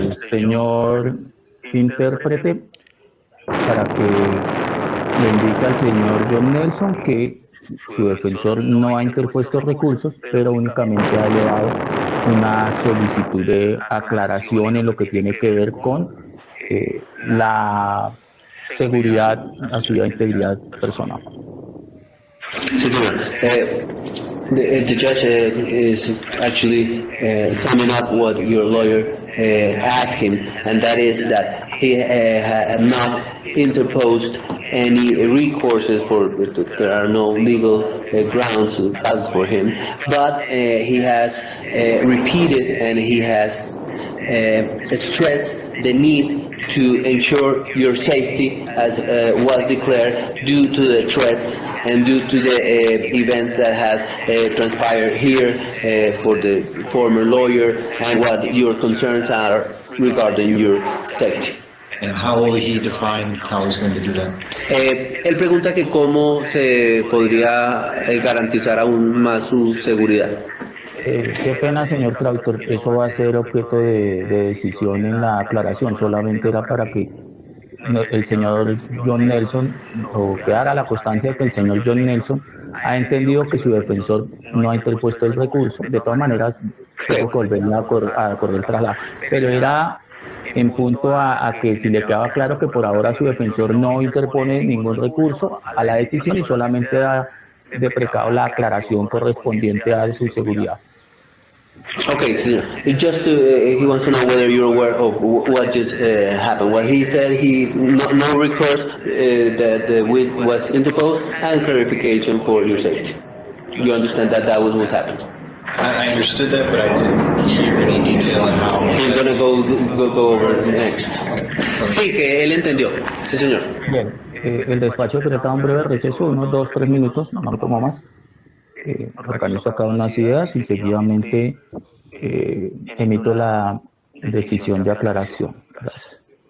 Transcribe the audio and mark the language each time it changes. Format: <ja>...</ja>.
<es>Señor intérprete, para que le indique al señor John Nelson que su defensor no ha interpuesto recursos, pero únicamente ha elevado una solicitud de aclaración en lo que tiene que ver con la seguridad, la seguridad e integridad personal. Sí, señor.</es> <en>The judge is actually summing up what your lawyer asked him, and that is that he had not interposed any recourses there are no legal grounds for him, but he has repeated and he has stressed the need to ensure your safety as was declared due to the threats and due to the events that have transpired here for the former lawyer and what your concerns are regarding your safety. And how will he define how he's going to do that?</en> <es>Él pregunta que cómo se podría garantizar aún más su seguridad. Qué pena, señor traductor, eso va a ser objeto de decisión en la aclaración, solamente era para que el señor John Nelson, o que haga la constancia de que el señor John Nelson ha entendido que su defensor no ha interpuesto el recurso. De todas maneras, tengo que volverle a correr el traslado, pero era en punto a que si le quedaba claro que por ahora su defensor no interpone ningún recurso a la decisión y solamente da de precado la aclaración correspondiente a su seguridad.</es> <en>Okay, so just he wants to know whether you're aware of what just happened. What he said, no recourse that was interposed, and clarification for your safety. You understand that was what happened. I understood that, but I didn't hear any detail on how. He's gonna go over next.</en> <es>Sí, que él entendió. Sí, señor. Bien, el despacho decreta un breve receso, unos 2-3 minutos, no tomo más. Organizo acá unas ideas y seguidamente emito la decisión de aclaración. Gracias.</es>